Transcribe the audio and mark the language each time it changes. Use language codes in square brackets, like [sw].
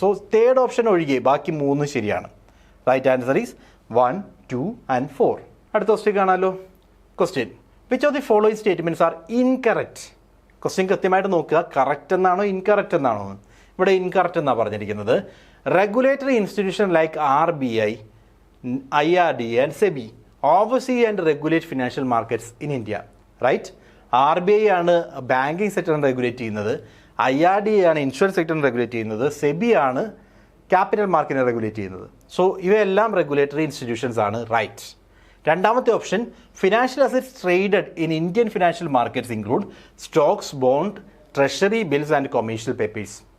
[ml] So third option ഒഴികെ ബാക്കി 3 ശരിയാണ്. [en] Right answer is 1, 2 and 4. [ml] അടുത്ത ക്വസ്റ്റ്യൻ കാണാമല്ലോ. [en] Question, which of the following statements are incorrect? [ml] Question കൃത്യമായിട്ട് നോക്കുക, കറക്റ്റ് എന്നാണോ ഇൻകറക്റ്റ് എന്നാണോ. ഇവിടെ ഇൻകറക്റ്റ് എന്നാണ് പറഞ്ഞിരിക്കുന്നത്. [en] Regulatory institution like RBI, IRDA and SEBI oversee and regulate financial markets in India. Right? [ml] RBI ആണ് ബാങ്കിങ് സെക്ടറിനെ റെഗുലേറ്റ് ചെയ്യുന്നത്, IRDA ആണ് ഇൻഷുറൻസ് സെക്ടറിനെ റെഗുലേറ്റ് ചെയ്യുന്നത്, SEBI ആണ് ക്യാപിറ്റൽ മാർക്കറ്റിനെ റെഗുലേറ്റ് ചെയ്യുന്നത്. [en] so [ml] ഇവയെല്ലാം [en] Regulatory institutions ആണ്. Right. [ml] രണ്ടാമത്തെ [en] Option, financial assets traded in Indian financial markets include stocks, bond, treasury bills and commercial papers.